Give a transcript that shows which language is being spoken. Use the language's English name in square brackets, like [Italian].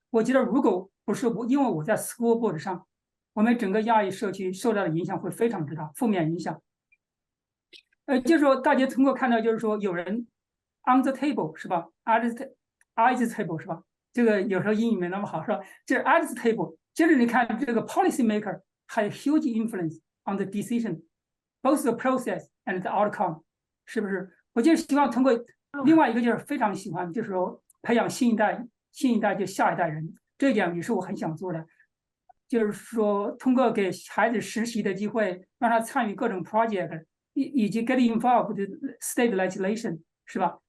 [Chinese] 我觉得如果不是因为我在 school board 上，我们整个亚裔社区受到的影响会非常之大，负面影响。就是说大家通过看到，就是说有人 [English] on the table [Chinese] 是吧 ， [English] at the table [Chinese] 是吧？这个有时候英语没那么好是吧？就是 at the table， 就是你看这个 [English] policy maker has huge influence on the decision，both the process and the outcome， [Chinese] 是不是？我就是希望通过另外一个就是非常喜欢，就是说培养新一代就下一代人，这一点也是我很想做的。就是说通过给孩子实习的机会，让他参与各种 project， 以及 [English] get involved with state legislation， [Chinese] 是吧？